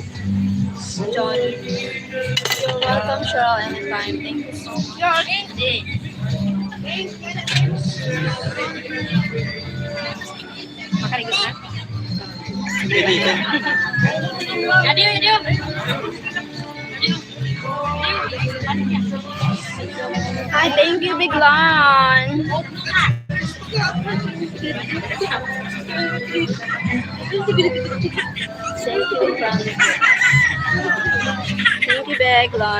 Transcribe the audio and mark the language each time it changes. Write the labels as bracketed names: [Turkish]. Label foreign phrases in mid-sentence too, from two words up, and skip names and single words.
[English] Johnny, you're welcome, Cheryl, anytime. Thank you so much. [Filipino] Makaligot na? [English] Hi, thank you, Biglan. Thank you, Biglan.